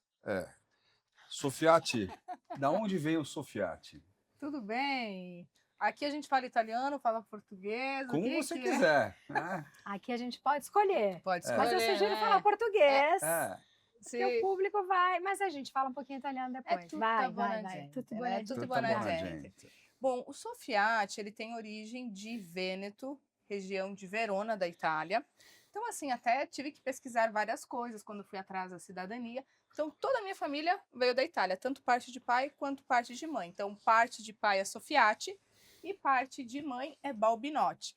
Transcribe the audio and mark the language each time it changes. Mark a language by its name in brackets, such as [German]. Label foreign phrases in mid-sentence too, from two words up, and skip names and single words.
[Portuguese] Sofiati, da onde vem o Sofiati? Tudo bem. Aqui a gente fala italiano, fala português. Como o que você que é? quiser, né? Aqui a gente pode escolher. Pode Mas escolher. eu sugiro né? falar português. É. Porque o público vai. Mas a gente fala um pouquinho italiano depois. [Italian] tutto [Portuguese] vai. [Italian] buona [Portuguese] Vai. [Italian] gente, Tutto [Portuguese] né? [Italian] buona Tutto gente. buona Buona gente. [Portuguese] Bom, o Sofiati, ele tem origem de Vêneto, região de Verona, da Itália. Então, assim, até tive que pesquisar várias coisas quando fui atrás da cidadania. Então, toda a minha família veio da Itália, tanto parte de pai quanto parte de mãe. Então, parte de pai é Sofiati e parte de mãe é Balbinotti.